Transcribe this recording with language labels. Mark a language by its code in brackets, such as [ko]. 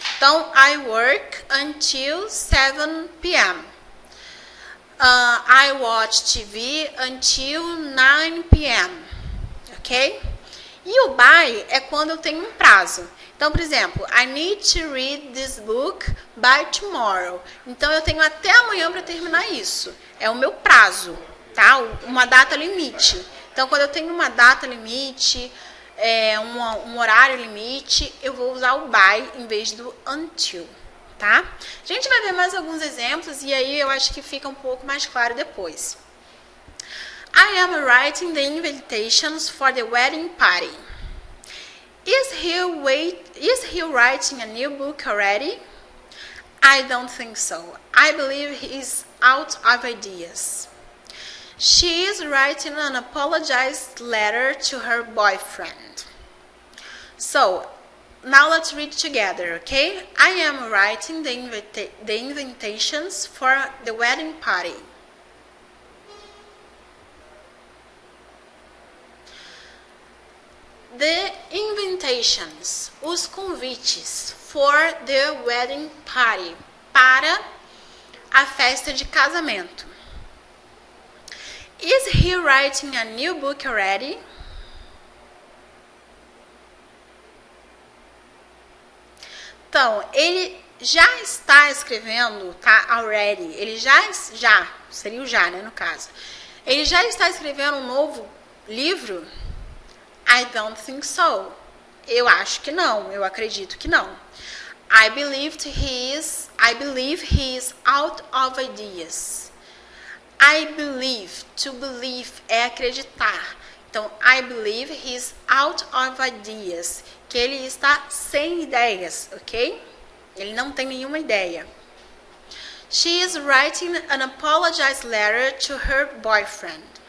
[en] Então, I work until 7 p.m. I watch TV until 9 p.m. Ok? [pt] E o by é quando eu tenho um prazo. Então, por exemplo, [en] I need to read this book by tomorrow. [pt] Então, eu tenho até amanhã para terminar isso. É o meu prazo, tá? Uma data limite. Então, quando eu tenho uma data limite, um horário limite, eu vou usar o by em vez do until, tá? A gente vai ver mais alguns exemplos e aí eu acho que fica um pouco mais claro depois. [en] I am writing the invitations for the wedding party. Is he writing a new book already? I don't think so. I believe he's out of ideas. She is writing an apologized letter to her boyfriend. So, now let's read together, okay? I am writing the invitations for the wedding party. The invitations, [pt] os convites, [en] for the wedding party, [pt] para a festa de casamento. [en] Is he writing a new book already? [pt] Então, ele já está escrevendo, tá? Already. Ele já, seria o já, né, no caso. Ele já está escrevendo um novo livro? [en] I don't think so. [pt] Eu acho que não. Eu acredito que não. [en] I believe he is out of ideas. I believe, to believe [pt] é acreditar. [en] Então, I believe he is out of ideas. [pt] Que ele está sem ideias, ok? Ele não tem nenhuma ideia. [en] She is writing an apologize letter to her boyfriend.